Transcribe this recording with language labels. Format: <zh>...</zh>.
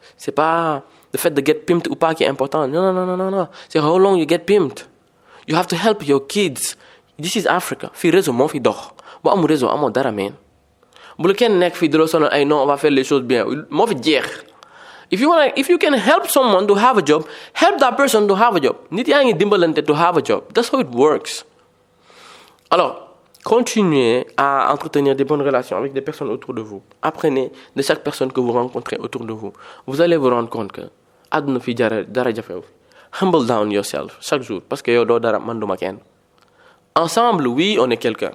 <fr>C'est pas le fait de</fr> <en>get pimped</en> <fr>ou pas qui est important. Non. C'est</fr> <en>how long you get pimped. You have to help your kids. This is Africa.</en> <wo>Fii réseau moo fi dox. Boo amul réseau amoo dara meen. Bu la kenn nekk fii di la sonal ay non,</wo> <fr>on va faire les choses bien.</fr> <wo>Moo fi jeex.</wo> <en>If you can help someone to have a job, help that person to have a job.</en> <wo>Nit yaa ngi dimbalante</wo> <en>to have a job. That's how it works.</en> <fr>Alors, continuez à entretenir des bonnes relations avec des personnes autour de vous. Apprenez de chaque personne que vous rencontrez autour de vous. Vous allez vous rendre compte que</fr> <wo>àdduna fi dara jafew.</wo> <en>Humble down yourself</en> <fr>chaque jour parce que</fr> <wo>yow doo dara man duma kenn.</wo> <fr>Ensemble, oui, on est quelqu'un.</fr>